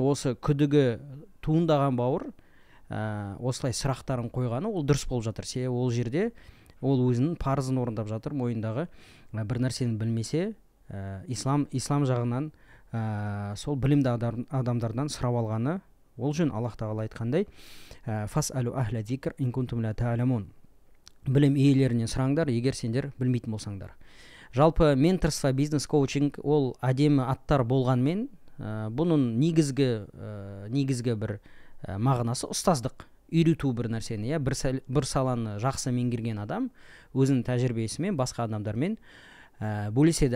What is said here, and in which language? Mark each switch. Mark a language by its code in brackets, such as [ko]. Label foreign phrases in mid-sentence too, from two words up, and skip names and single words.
[kk] Осы күдігі туындаған бауыр осылай сұрақтарын қойғаны ол дұрыс болып жатыр. Себебі ол жерде ол өзінің парызын орындап жатыр. Мойнындағы бір нәрсені білмесе, ислам жағынан сол білімді адамдардан сұрап алғаны ол жөн. Аллах тағала айтқандай, [ar] فاسألوا أهل الذكر إن كنتم لا تعلمون. [kk] Білім иелерінен сұраңдар, егер сендер білмейтін болсаңдар. Жалпы менторство, бизнес коучинг ол әдемі аттар болғанмен, бұның негізгі бір мағынасы ұстаздық, үйрету бір нәрсені. Бір саланы жақсы меңгерген адам өзінің тәжірибесімен басқа адамдармен бөлеседі.